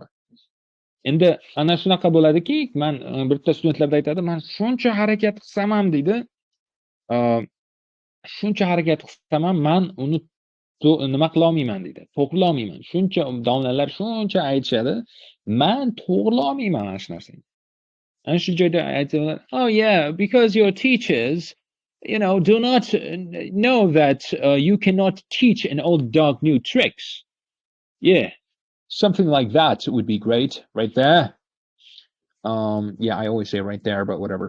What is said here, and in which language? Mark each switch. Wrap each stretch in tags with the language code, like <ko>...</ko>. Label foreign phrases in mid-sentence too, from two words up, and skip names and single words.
<uz>Endi ana shunaqa bo'ladiki, men bitta studentlarda aytadi, men shuncha harakat qilsam ham deydi, shuncha harakat qilsam ham men uni nima qila olmayman deydi, to'g'rila olmayman. Shuncha domlalar shuncha aytishadi, men to'g'rila olmayman mana shu narsani. Ana shu joyda aytadilar,</uz> <en>oh yeah, because your teachers, you know, do not know that you cannot teach an old dog new tricks. Yeah, something like that would be great right there. Yeah, I always say right there, but whatever.</en>